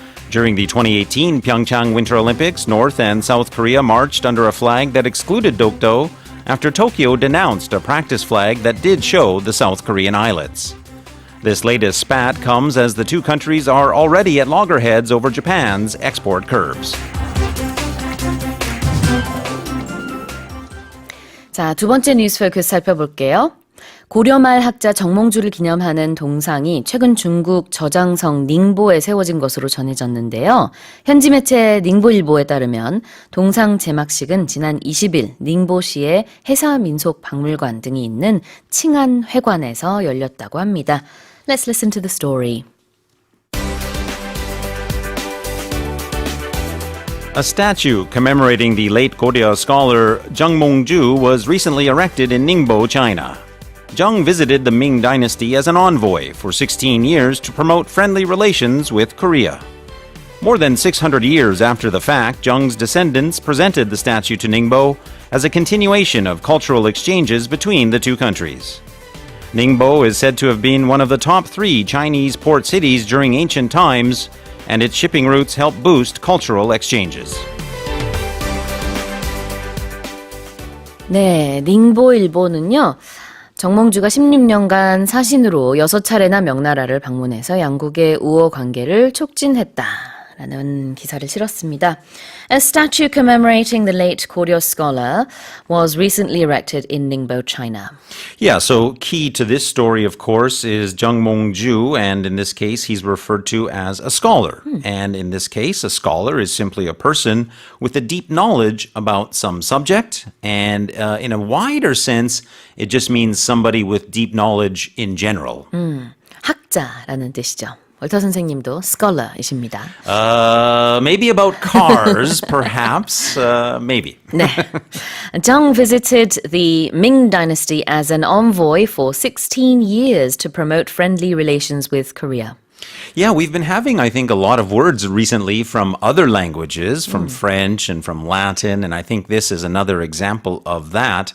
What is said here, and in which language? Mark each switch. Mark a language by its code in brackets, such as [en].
[en] During the 2018 Pyeongchang Winter Olympics, North and South Korea marched under a flag that excluded Dokdo after Tokyo denounced a practice flag that did show the South Korean islets. This latest spat comes as the two countries are already at loggerheads over Japan's export curbs. [ko] 자, 두 번째 뉴스 포커스 살펴볼게요. 고려말 학자 정몽주를 기념하는 동상이 최근 중국 저장성 닝보에 세워진 것으로 전해졌는데요. 현지 매체 닝보일보에 따르면 동상 제막식은 지난 20일 닝보시의 해사민속박물관 등이 있는 칭안 회관에서 열렸다고 합니다. [en] Let's listen to the story. A statue commemorating the late Goryeo scholar Jung Mongju was recently erected in Ningbo, China. Jung visited the Ming Dynasty as an envoy for 16 years to promote friendly relations with Korea. More than 600 years after the fact, Jung's descendants presented the statue to Ningbo as a continuation of cultural exchanges between the two countries. Ningbo is said to have been one of the top 3 Chinese port cities during ancient times, and its shipping routes help boost cultural exchanges. [ko] 네, 닝보일보는요. 정몽주가 16년간 사신으로 6차례나 명나라를 방문해서 양국의 우호 관계를 촉진했다라는 기사를 실었습니다. [en] A statue commemorating the late Goryeo scholar was recently erected in Ningbo, China. Yeah, so key to this story, of course, is Jung Mongju, and in this case, he's referred to as a scholar. And in this case, a scholar is simply a person with a deep knowledge about some subject, and in a wider sense, it just means somebody with deep knowledge in general. [ko] 학자라는 뜻이죠. 월터 선생님도 scholar이십니다. [en] Maybe about cars, perhaps. Maybe. [ko] 네. [en] Jung visited the Ming Dynasty as an envoy for 16 years to promote friendly relations with Korea. Yeah, we've been having, I think, a lot of words recently from other languages, from French and from Latin, and I think this is another example of that.